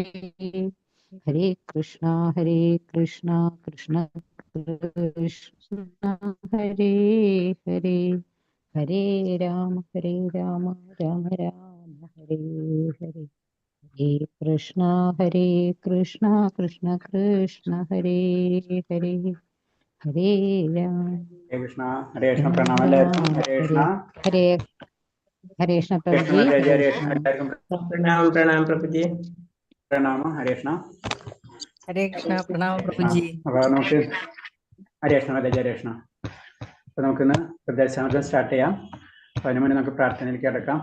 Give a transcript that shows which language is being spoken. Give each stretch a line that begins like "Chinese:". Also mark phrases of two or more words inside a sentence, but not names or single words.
Malayalam: ഹരേ കൃഷ്ണ കൃഷ്ണ കൃഷ്ണ ഹരേ ഹരേ. ഹരേ രാമ രാമ രാമ ഹരേ ഹരേ. ഹരേ കൃഷ്ണ കൃഷ്ണ കൃഷ്ണ ഹരേ ഹരേ. ഹരേ രാമ ഹരേ കൃഷ്ണ പ്രണാമം എല്ലാവർക്കും. ഹരേ കൃഷ്ണ. ഹരേ ഹരേ കൃഷ്ണ പ്രഭുജി. പ്രണാമം പ്രണാമം പ്രഭുജി. പ്രണാമം. ഹരേ കൃഷ്ണ. ഹരേ കൃഷ്ണ പ്രണാമം പ്രഭുജി. അപ്പൊ നമുക്ക് ഹരേ കൃഷ്ണ ഹരേ കൃഷ്ണ. അപ്പൊ നമുക്കിന്ന് പ്രദേശാമൃതം സ്റ്റാർട്ട് ചെയ്യാം. അപ്പൊ അതിനു മുന്നേ നമുക്ക് പ്രാർത്ഥനയിലേക്ക് കിടക്കാം.